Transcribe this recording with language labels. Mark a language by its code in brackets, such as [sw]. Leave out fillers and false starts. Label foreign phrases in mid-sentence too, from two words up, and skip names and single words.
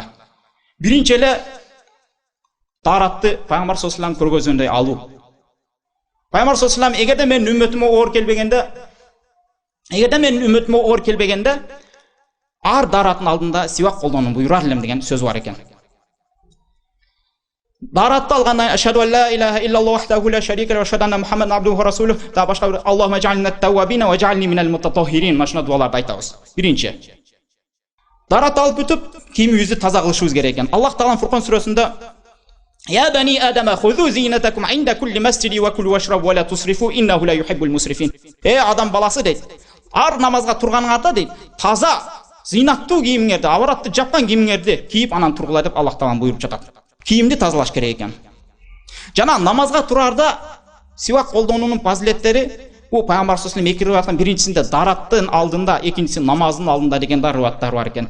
[ky] Биринчи эле тааратты Пайгамбар [ar] صلى الله عليه وسلم [ky] көргөзгөндөй алуу. Пайгамбар [ar] صلى الله عليه وسلم [ky] эгерде менин үммөтүмө оор келбегенде, ар даараттын алдында сивак колдонууну буйрар элем деген сөз бар экен. Даратты алгандан [ar] أشهد أن لا إله إلا الله وحده لا شريك له وأشهد أن محمدا عبده ورسوله [ky] да башка бир [ar] اللهم اجعلنا توابين واجعلني من المتطهرين [ky] машина дуаларды айтабыз. Биринчи. Дарат алып бүтүп, кийимибизди таза кылышыбыз керек экен. Аллах Таала Фуркан сүрөсүндө [ar] يا بني آدم خذوا زينتكم عند كل مسجد وكلوا واشربوا ولا تسرفوا إنه لا يحب المسرفين. [ky] Адам баласы дейт. Ар намазга турганыңарда дейт, таза, зинаттуу кийимиңерди, аваратты жапкан кийимиңерди кийип анан тургула деп Аллах Таала буйруп жатат. Кийимди тазалаш керек экен. Жана намазга турарда сивак колдонуунун фазилеттери бул Пайгамбар [ar] صلى الله عليه وسلم [ky] эки риваяттын биринчисинде дараттын алдында, экинчиси намаздын алдында деген риваяттар бар экен.